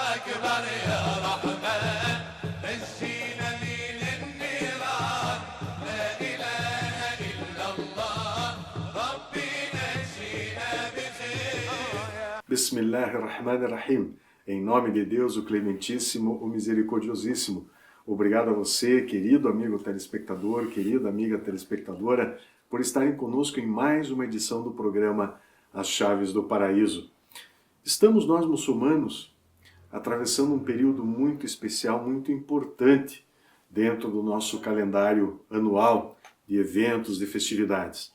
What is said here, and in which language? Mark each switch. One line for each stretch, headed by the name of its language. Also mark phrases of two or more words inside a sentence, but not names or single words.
Arabic: أكبر يا رحمن نجينا من النيران لا إله إلا الله ربي نجينا بخير. بسم الله الرحمن الرحيم.
Portuguese: Em nome de Deus, o Clementíssimo, o Misericordiosíssimo. Obrigado a você, querido amigo telespectador, querida amiga telespectadora, por estarem conosco em mais uma edição do programa As Chaves do Paraíso. Estamos nós muçulmanos atravessando um período muito especial, muito importante dentro do nosso calendário anual de eventos, de festividades.